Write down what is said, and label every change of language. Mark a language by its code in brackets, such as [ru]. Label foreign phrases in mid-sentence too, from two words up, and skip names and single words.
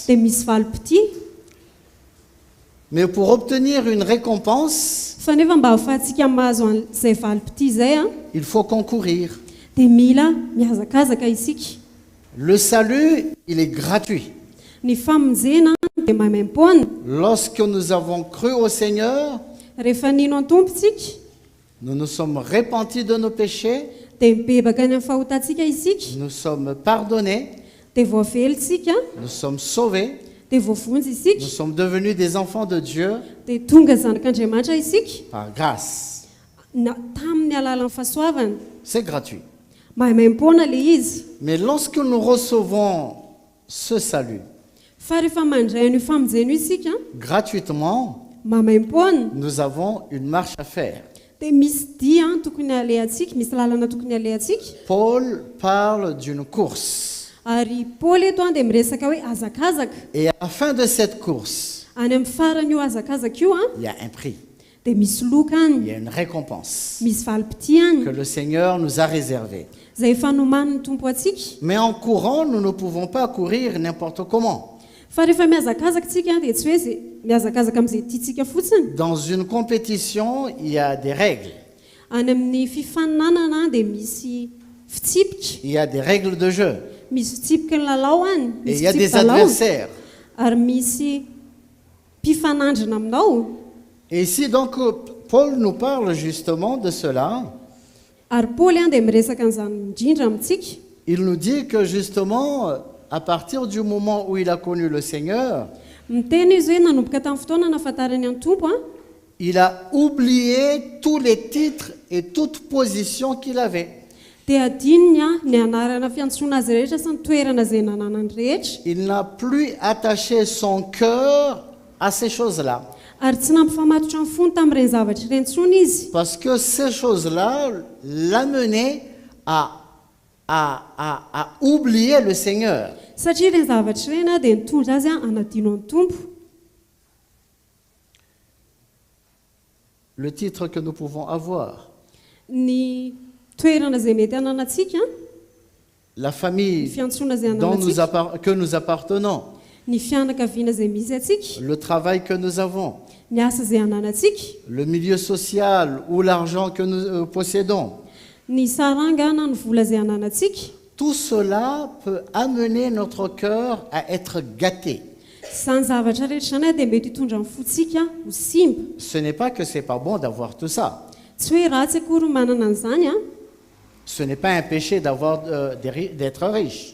[mg] dia misy valipiti. [fr] Mais pour obtenir une récompense, [mg] Fa nefa mba ahafahantsika mahazo an'izay valipiti izay a [fr] il faut concourir. [mg] dia mila mihazakazaka isika. [fr] Le salut, il est gratuit. [mg] Ny famonjena dia maimaimpona. [fr] Lorsque nous avons cru au Seigneur, [mg] Rehefa nino an tompontsika [fr] nous nous sommes repentis de nos péchés, [mg] dia mibebaka any amin'ny fahotantsika isika [fr] nous sommes pardonnés, [mg] dia voavelontsika [fr] nous sommes sauvés, [mg] dia voavonjy [fr] nous [mg] isika [fr] sommes devenus des enfants de Dieu [mg] dia tonga zanak'Andriamanitra isika [fr] par grâce. [mg] tamin'ny alalan'ny fahasoavana. [fr] C'est gratuit. [mg] Maimaimpona le izy. [fr] Mais lorsque nous recevons ce salut [mg] Fa rehefa mandray an'io famonjena io isika [fr] gratuitement, [mg] maimaimpona [fr] nous avons une marche à faire. [mg] dia misy dia tokony alehantsika, misy lalana tokony alehantsika. [fr] Paul parle d'une course. [mg] Ary Paul eto dia miresaka hoe hazakazaka. [fr] Et à la fin de cette course, [mg] Any amin'ny farany io hazakazaka io [fr] il y a un prix, [mg] dia misy loka [fr] il [mg] any, [fr] y a une récompense [mg] misy valipiti any [fr] que le Seigneur nous a réservée. [mg] izay efa nomaniny tompo atsika. [fr] Mais en courant, nous ne pouvons pas courir n'importe comment. [mg] Fa rehefa mihazakazaka tsika dia tsy hoe zay mihazakazaka amin'izay tiantsika fotsiny. [fr] Dans une compétition, il y a des règles, [mg] Any amin'ny fifaninanana dia misy fitsipika, [fr] il y a des règles de jeu, [mg] misy fitsipika ny lalao any, [fr] et il [mg] misy [fr] y a des [mg] fitsipika lalao, [fr] adversaires. [mg] ary misy mpifanandrina aminao. [fr] Et ici, donc, Paul nous parle justement de cela. [mg] Ary Paul dia miresaka an'izany indrindra amintsika. [fr] Il nous dit que justement, à partir du moment où il a connu le Seigneur, [mg] Miteny izy hoe nanomboka tamin'ny fotoana nahafantarany any tompo a [fr] il a oublié tous les titres et toute position qu'il avait. [mg] dia adininy a ny anarana fiantsoana azy rehetra sy ny toerana izay nananany rehetra. [fr] Il n'a plus attaché son cœur à ces choses-là. [mg] Ary tsy nampifamatotra ny fony tamin'ireny zavatra ireny intsony izy. [fr] Parce que ces choses-là l'amenaient à oublier le Seigneur. [mg] Satria ireny zavatra ireny a dia nitondra azy a hanadino ny tompo. [fr] Le titre que nous pouvons avoir, [mg] Ny toerana izay mety hananantsika, [fr] la [mg] ny [fr] famille [mg] fiantsoana izay [fr] dont [mg] hananantsika, [fr] que nous appartenons, [mg] ny fianakaviana izay misy atsika, [fr] le travail que nous avons, [mg] ny asa izay hananantsika, [fr] le milieu social ou l'argent que nous possédons. [mg] ny saranga na ny vola izay hananantsika. [fr] Tout cela peut amener notre cœur à être gâté. [mg] Izany zavatra rehetra izany a dia mety hitondra ny fotsika ho simba. [fr] Ce n'est pas que c'est pas bon d'avoir tout ça. [mg] Tsy hoe ratsy akory manana an'izany a, [fr] Ce n'est pas un péché d'être riche.